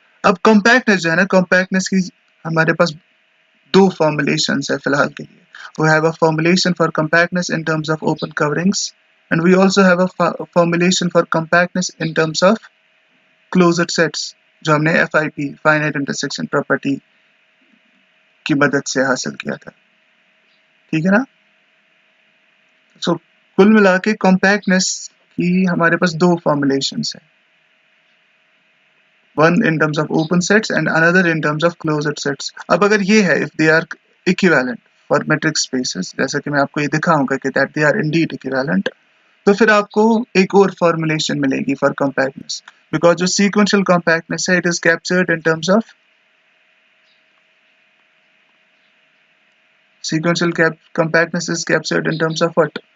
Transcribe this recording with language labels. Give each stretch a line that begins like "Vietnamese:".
Hindi: अब compactness जो है ना, compactness की हमारे पास दो formulations है फिलहाल के लिए।
English: We have a formulation for compactness in terms of open coverings, and we also have a formulation for compactness in terms of closed sets,
Hindi: जो हमने FIP finite intersection property की मदद से हासिल किया था। ठीक है ना? So कुल मिला के compactness की हमारे पास दो formulations है।
English: one in terms of open sets and another in terms of closed sets.
Hindi: अब अगर ये है
English: if they are equivalent for metric spaces,
Hindi: जैसा कि मैं आपको ये दिखाऊंगा कि
English: that they are indeed equivalent,
Hindi: तो फिर आपको एक और
English: Formulation मिलेगी for compactness, because जो sequential compactness है it is captured in terms of sequential compactness is captured in terms of what?